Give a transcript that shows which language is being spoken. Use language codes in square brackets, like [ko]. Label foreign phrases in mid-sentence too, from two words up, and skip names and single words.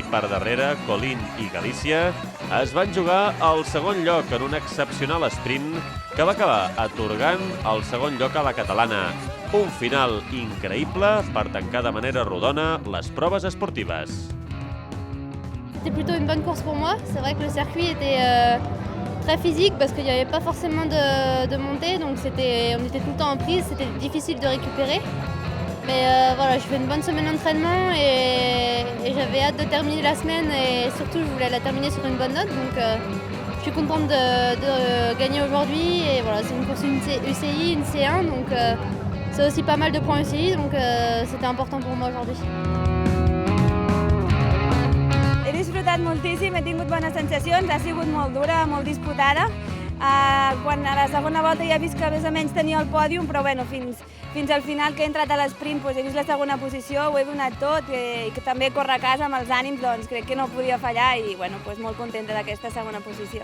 [ca] per darrere Colin i Galícia es van jugar el segon lloc en un excepcional sprint que va acabar atorgant el segon lloc a la catalana. Un final increïble per tancar de manera rodona les proves esportives. [fr] C'était plutôt une bonne course pour moi. C'est vrai que le circuit était très physique parce qu'il n'y avait pas forcément de montée, donc on était tout le temps en prise, c'était difficile de récupérer. Mais voilà, je fais une bonne semaine d'entraînement et j'avais hâte de terminer la semaine et surtout je voulais la terminer sur une bonne note. Donc je suis contente de gagner aujourd'hui et voilà, c'est une course UCI, une C1, donc c'est aussi pas mal de points UCI, donc c'était important pour moi aujourd'hui. [ca] He disfrutat moltíssim, he tingut bones sensacions, ha sigut molt dura, molt disputada. Quan a la segona volta ja he vist que més o menys tenia el pòdium, però bueno, fins al final que he entrat a l'esprint he vist la segona posició, ho he donat tot i que també córrer a casa amb els ànims, doncs crec que no podia fallar i bueno, molt contenta d'aquesta segona posició.